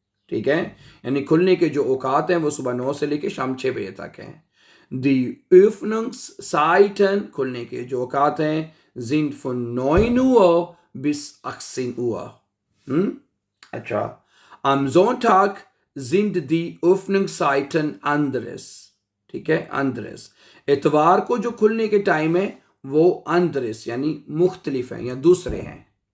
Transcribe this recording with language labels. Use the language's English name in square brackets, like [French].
[Hindi] ठीक है, यानी खुलने के जो औकात हैं वो सुबह 9 से लेकर शाम 6 बजे तक हैं। [German] Die Öffnungszeiten [Hindi] खुलने के जो औकात हैं [German] sind von 9 Uhr bis 18 Uhr। अच्छा, am Sonntag sind die Öffnungszeiten anderes। [Hindi] ठीक है, anderes। इतवार को जो खुलने के टाइम है वो anderes यानी मुख्तलिफ हैं या दूसरे हैं।